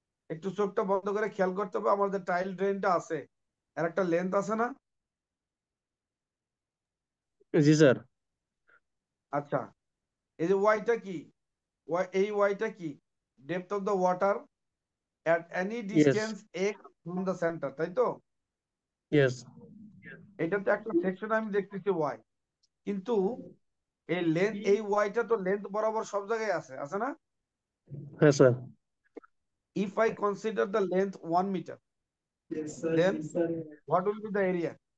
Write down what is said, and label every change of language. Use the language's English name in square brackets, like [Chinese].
[Bangla] একটু চোখটা বন্ধ করে খেয়াল করতে হবে, আমাদের টাইল ড্রেনটা আছে, এর একটা লেন্থ আছে না? জি স্যার। আচ্ছা, এই যে ওয়াইটা কি? এই ওয়াইটা কি? [English] depth of the water at any yes distance x from the center, [Bangla] তাই তো? [English] Yes. [Bangla] এটা তো একটা সেকশন আমি দেখতেছি y, কিন্তু এই লেন্থ, এই ওয়াইটা তো লেন্থ বরাবর সব জায়গায় আছে, আছে না? হ্যাঁ sir. [English] If I consider the length 1 meter, then what will be the area?